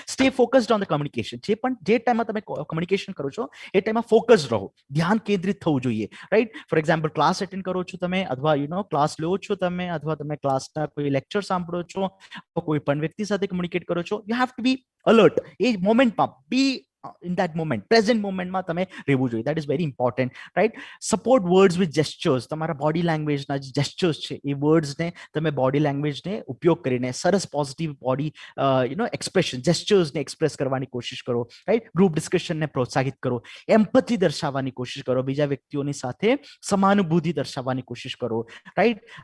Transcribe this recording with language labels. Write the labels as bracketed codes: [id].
[en] Stay focused on the communication. [gu] જે ટાઈમમાં તમે કમ્યુનિકેશન કરો છો એ ટાઈમમાં ફોકસ રહો, ધ્યાન કેન્દ્રિત થવું જોઈએ, right. For example, class attend કરો છો તમે, અથવા ક્લાસ લો છો તમે, અથવા તમે ક્લાસના કોઈ લેક્ચર સાંભળો છો, કોઈ પણ વ્યક્તિ સાથે કમ્યુનિકેટ કરો છો, [en] You have to be alert. [gu] A મોમેન્ટમાં B [en] in that moment, present moment [gu] માં તમે રહેવું જોઈએ. [en] that is very important, right. support words with gestures. [gu] તમારા બોડી લેંગ્વેજના જે જેસ્ચર્સ છે એ વર્ડ્સને તમે બોડી લેંગ્વેજને ઉપયોગ કરીને સરસ પોઝિટિવ બોડી એક્સપ્રેશન, જેસ્ચર્સને એક્સપ્રેસ કરવાની કોશિશ કરો, રાઈટ. ગ્રુપ ડિસ્કશનને પ્રોત્સાહિત કરો, એમ્પથી દર્શાવવાની કોશિશ કરો, બીજા વ્યક્તિઓની સાથે સમાનુભૂતિ દર્શાવવાની કોશિશ કરો, રાઈટ.